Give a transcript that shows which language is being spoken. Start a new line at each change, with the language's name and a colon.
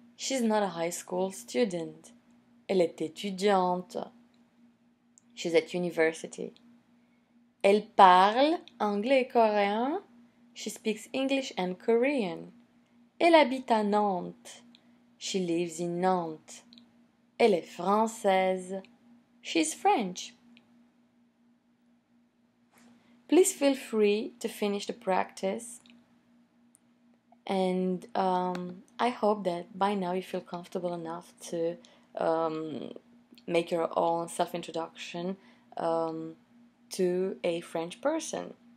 English: She's not a high school student.
French: Elle est étudiante.
English: She's at university.
French: Elle parle anglais et coréen.
English: She speaks English and Korean.
French: Elle habite à Nantes.
English: She lives in Nantes.
French: Elle est française.
English: She's French. Please feel free to finish the practice. And I hope that by now you feel comfortable enough to make your own self-introduction to a French person.